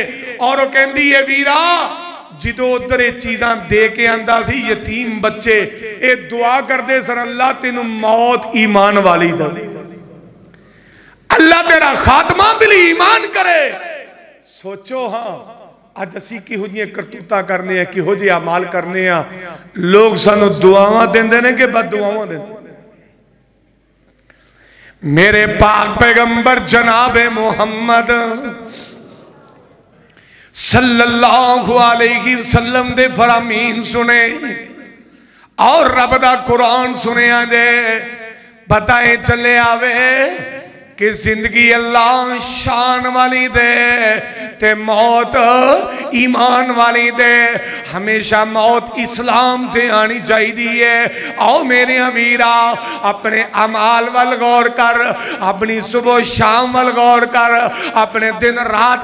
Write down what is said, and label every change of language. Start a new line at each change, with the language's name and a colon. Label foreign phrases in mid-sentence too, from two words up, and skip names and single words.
Punjabi: اور او کہندی ہے ویرا جو ادھر یہ چیزاں دے کے آندا سی یتیم بچے، یہ دعا کرتے سن اللہ تینوں موت ایمان والی دے، اللہ تیرا خاتمہ بالایمان کرے. سوچو ہاں اج اسی کیہو جیہیاں کرتوتاں کرنے، کیہو جیہے اعمال کرنے، لوگ سانوں دعاواں دیندے نے کہ بددعاواں دیندے. میرے پاک پیغمبر جنابِ محمد صلی اللہ علیہ وسلم دے فرامین سنے اور رب دا قرآن سنیا جے، پتا چلے آوے کہ زندگی اللہ شان والی دے تے موت ایمان والی دے. ہمیشہ موت اسلام تے آنی چاہی دیئے. آؤ میرے ویرا اپنے عمال وال غور کر, اپنی صبح شام وال غور کر, اپنے دن رات